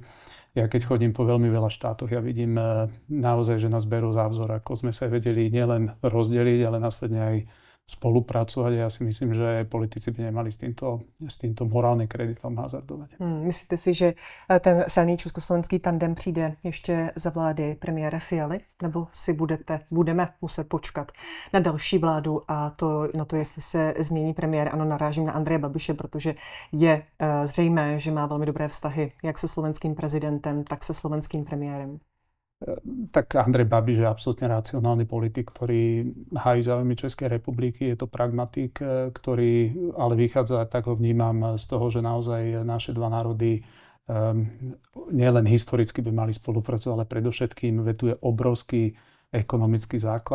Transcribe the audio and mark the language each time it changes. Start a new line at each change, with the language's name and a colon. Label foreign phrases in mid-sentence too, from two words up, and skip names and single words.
Slovak: Ja keď chodím po veľmi veľa štátoch, ja vidím naozaj, že nás berú za vzor, ako sme sa vedeli nielen rozdeliť, ale následne aj spolupracovať. Ja si myslím, že politici by nemali s týmto morálnym kreditom hazardovať.
Czech: Myslíte si, že ten silný československý tandem přijde ještě za vlády premiéra Fialy? Nebo si budeme muset počkat na další vládu a na to, jestli se změní premiér? Ano, narážím na Andreje Babiše, protože je zřejmé, že má velmi dobré vztahy jak se slovenským prezidentem, tak se slovenským premiérem.
Slovak: Tak Andrej Babiš je absolútne racionálny politik, ktorý hájí záujmy Českej republiky. Je to pragmatik, ktorý ale vychádza, tak ho vnímam, z toho, že naozaj naše dva národy nielen historicky by mali spolupracovať, ale predovšetkým veď tu je obrovský ekonomický základ.